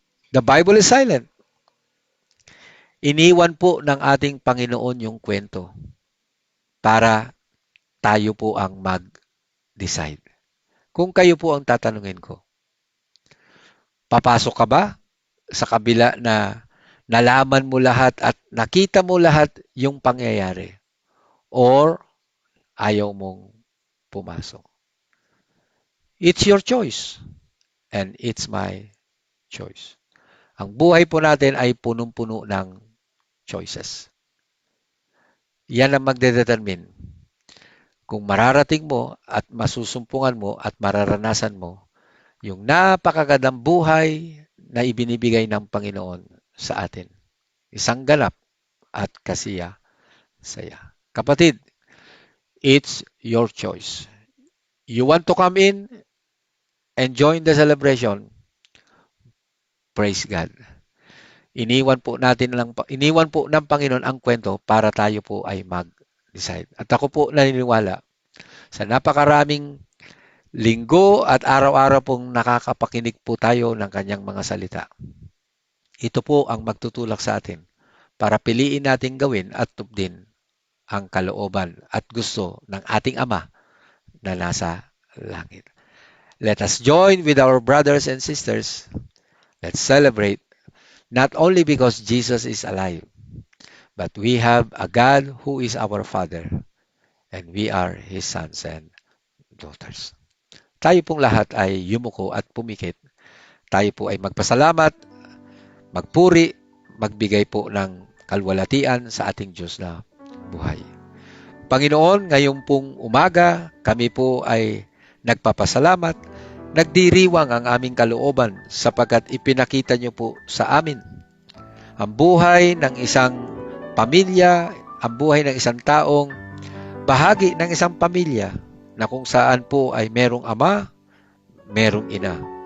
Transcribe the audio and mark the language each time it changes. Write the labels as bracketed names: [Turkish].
[English] The Bible is silent. [Filipino] Iniwan po ng ating Panginoon yung kwento para tayo po ang mag-decide. Kung kayo po ang tatanungin ko, papasok ka ba sa kabila na nalaman mo lahat at nakita mo lahat yung pangyayari? Or ayaw mong pumasok? [English] It's your choice and it's my choice. [Filipino] Ang buhay po natin ay punong-puno ng choices. Yan ang magdedetermine kung mararating mo at masusumpungan mo at mararanasan mo yung napakagandang buhay na ibinibigay ng Panginoon sa atin. Isang ganap at kasiya-saya. [English] Kapatid, it's your choice. You want to come in and join the celebration? Praise God. [Filipino] Iniwan po ng Panginoon ang kwento para tayo po ay mag-decide. At ako po naniniwala sa napakaraming linggo at araw-araw pong nakakapakinig po tayo ng kanyang mga salita. Ito po ang magtutulak sa atin para piliin nating gawin at tupdin ang kalooban at gusto ng ating Ama na nasa langit. [English] Let us join with our brothers and sisters. Let's celebrate not only because Jesus is alive, but we have a God who is our Father and we are His sons and daughters. [Filipino] Tayo pong lahat ay yumuko at pumikit. Tayo po ay magpasalamat, magpuri, magbigay po ng kalwalatian sa ating Diyos na buhay. Panginoon, ngayong pong umaga, kami po ay nagpapasalamat, nagdiriwang ang aming kalooban sapagkat ipinakita niyo po sa amin ang buhay ng isang pamilya, ang buhay ng isang taong bahagi ng isang pamilya na kung saan po ay merong ama, merong ina.